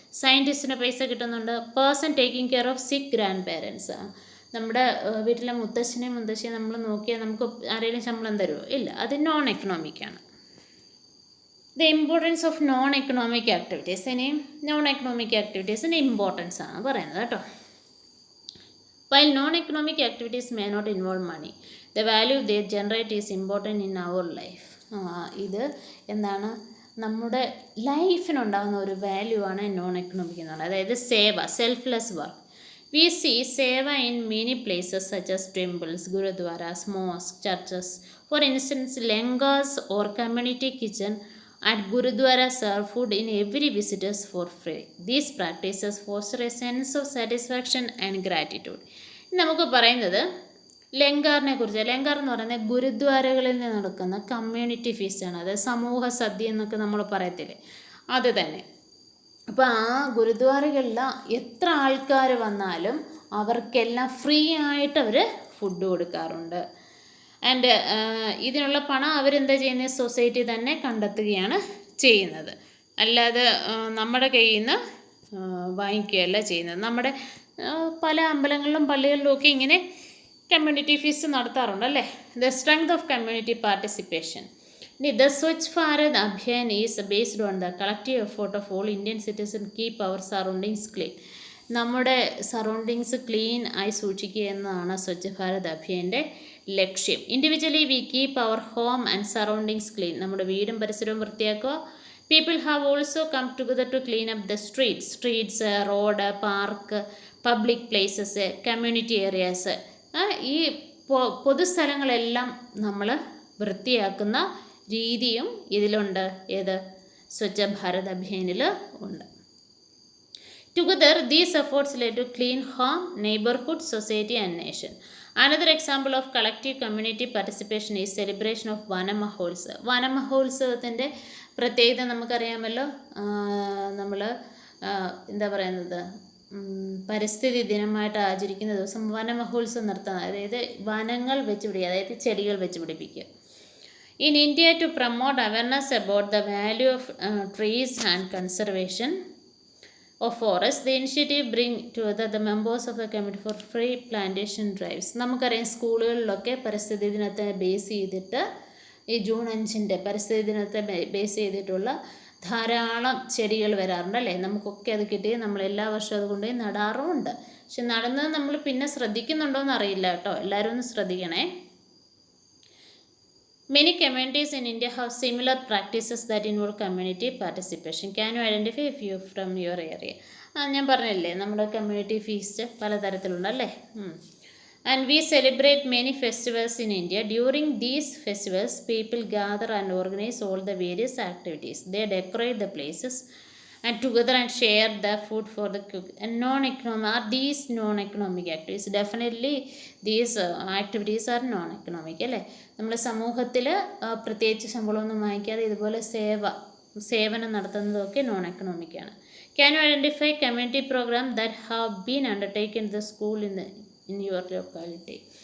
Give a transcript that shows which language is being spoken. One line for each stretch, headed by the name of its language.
Malayalam: സയൻറ്റിസ്റ്റിന് പൈസ കിട്ടുന്നുണ്ട്.
English: person taking care of sick grandparents,
Malayalam: നമ്മുടെ വീട്ടിലെ മുത്തശ്ശനെയും മുത്തശ്ശിയെ നമ്മൾ നോക്കിയാൽ നമുക്ക് ആരെങ്കിലും ശമ്പളം തരുമോ? ഇല്ല, അത് നോൺ എക്കണോമിക് ആണ്.
English: The importance of non economic activities.
Malayalam: ഇനിയും നോൺ എക്കണോമിക് ആക്ടിവിറ്റീസിൻ്റെ ഇമ്പോർട്ടൻസ് ആണ് പറയുന്നത് കേട്ടോ.
English: While non-economic activities may not involve money, the value they generate is important in our life.
Malayalam: ഇത് എന്താണ്? നമ്മുടെ ലൈഫിനുണ്ടാകുന്ന ഒരു വാല്യൂ ആണ് നോൺ എക്കണോമിക് എന്ന് പറയുന്നത്. അതായത് സേവ, selfless work.
English: We see seva in many places such as temples, gurudwaras, mosques, churches. For instance, langas or community kitchen at gurudwara serve food in every visitors for free. These practices foster a sense of satisfaction and gratitude.
Malayalam: നമുക്ക് പറയുന്നത് ലങ്കാറിനെ കുറിച്ച്. ലങ്കാർ എന്ന് പറയുന്നത് ഗുരുദ്വാരകളിൽ നിന്ന് നടക്കുന്ന community ഫീസ്റ്റാണ്. അതായത് സമൂഹ സദ്യ എന്നൊക്കെ നമ്മൾ പറയത്തില്ലേ, അത് തന്നെ. അപ്പോൾ ആ ഗുരുദ്വാരകളിൽ എത്ര ആൾക്കാർ വന്നാലും അവർക്കെല്ലാം ഫ്രീ ആയിട്ട് അവർ ഫുഡ് കൊടുക്കാറുണ്ട്. ആൻഡ് ഇതിനുള്ള പണം അവരെന്താ ചെയ്യുന്നത്? സൊസൈറ്റി തന്നെ കണ്ടെത്തുകയാണ് ചെയ്യുന്നത്. അല്ലാതെ നമ്മുടെ കയ്യിൽ നിന്ന് വാങ്ങിക്കുകയല്ല ചെയ്യുന്നത്. നമ്മുടെ പല അമ്പലങ്ങളിലും പള്ളികളിലും ഒക്കെ ഇങ്ങനെ കമ്മ്യൂണിറ്റി ഫീസ്റ്റ് നടത്താറുണ്ട് അല്ലേ.
English: The strength of community participation. The Swachh Bharat Abhiyan is based on the collective effort of all Indian citizens keep our surroundings clean.
Malayalam: നമ്മുടെ സറൗണ്ടിങ്സ് ക്ലീൻ ആയി സൂക്ഷിക്കുക എന്നതാണ് സ്വച്ഛ് ഭാരത് അഭിയാൻ്റെ ലക്ഷ്യം.
English: Individually we keep our home and surroundings clean.
Malayalam: നമ്മുടെ വീടും പരിസരവും വൃത്തിയാക്കുക.
English: People have also come together to clean up the streets, road, park, public places, community areas. ഈ
Malayalam: പൊതുസ്ഥലങ്ങളെല്ലാം നമ്മൾ വൃത്തിയാക്കുന്ന രീതിയും ഇതിലുണ്ട്. ഏത് സ്വച്ഛ ഭാരത് അഭിയാനിൽ ഉണ്ട്.
English: Together, these efforts led to clean home, neighborhood, society and nation. Another example of collective community participation is celebration of Van Mahotsav.
Malayalam: വനമഹോത്സവത്തിൻ്റെ പ്രത്യേകത നമുക്കറിയാമല്ലോ. നമ്മൾ എന്താ പറയുന്നത്, പരിസ്ഥിതി ദിനമായിട്ട് ആചരിക്കുന്ന ദിവസം വനമഹോത്സവം നടത്തുന്നത്. അതായത് വനങ്ങൾ വെച്ച് പിടിക്കുക, അതായത് ചെടികൾ വെച്ച് പിടിപ്പിക്കുക.
English: In India, to promote awareness about the value of trees and conservation of forests, the initiative bring together the members of the committee for free plantation drives.
Malayalam: നമുക്കറിയാം സ്കൂളുകളിലൊക്കെ പരിസ്ഥിതി ദിനത്തെ ബേസ് ചെയ്തിട്ട് ഈ ജൂൺ 5 പരിസ്ഥിതി ദിനത്തെ ബേസ് ചെയ്തിട്ടുള്ള ധാരാളം ചെടികൾ വരാറുണ്ട് അല്ലേ. നമുക്കൊക്കെ അത് കിട്ടി, നമ്മൾ എല്ലാ വർഷവും അതുകൊണ്ട് നടാറുമുണ്ട്. പക്ഷെ നടുന്നത് നമ്മൾ പിന്നെ ശ്രദ്ധിക്കുന്നുണ്ടോ എന്ന് അറിയില്ല കേട്ടോ. എല്ലാവരും ഒന്ന് ശ്രദ്ധിക്കണേ.
English: Many communities in India have similar practices that involve community participation. Can you identify a few from your area?
Malayalam: ഞാൻ പറഞ്ഞില്ലേ, നമ്മുടെ community feast പലതരത്തിലുണ്ടല്ലേ.
English: And we celebrate many festivals in India. During these festivals, people gather and organize all the various activities. They decorate the places and together and share the food for the cook. And these non-economic activities? Definitely these activities are non-economic അല്ലേ.
Malayalam: നമ്മുടെ സമൂഹത്തിൽ പ്രത്യേകിച്ച് ശമ്പളമൊന്നും വാങ്ങിക്കാതെ ഇതുപോലെ സേവനം നടത്തുന്നതൊക്കെ non economic ആണ്.
English: Can you identify community program that have been undertaken in the school in your locality?